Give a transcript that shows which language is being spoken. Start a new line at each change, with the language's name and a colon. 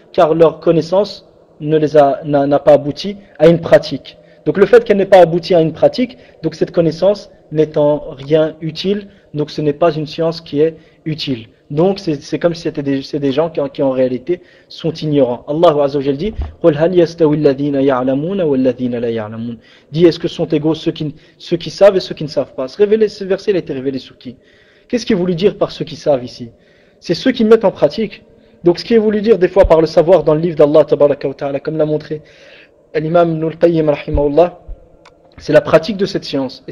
French: Car leur connaissance n'a pas abouti à une pratique. Donc le fait qu'elle n'ait pas abouti à une pratique, donc cette connaissance n'est en rien utile, donc ce n'est pas une science qui est utile. Donc c'est comme si c'était des gens qui en réalité sont ignorants.
Arabic: Allah Azza wa Jal
French: dit,
Arabic: قُلْ هَلْ يَسْتَوِي الَّذِينَ يَعْلَمُونَ وَالَّذِينَ لَا يَعْلَمُونَ.
French: Dit, est-ce que sont égaux ceux qui savent et ceux qui ne savent pas? Ce verset il a été révélé sur qui? Qu'est-ce qu'il voulait dire par ceux qui savent ici? C'est ceux qui mettent en pratique. Donc ce qui est voulu dire des fois par le savoir dans le livre d'Allah tabaraka wa ta'ala, comme l'a montré l'imam Ibn al-Qayyim rahimahullah, c'est la pratique de cette science.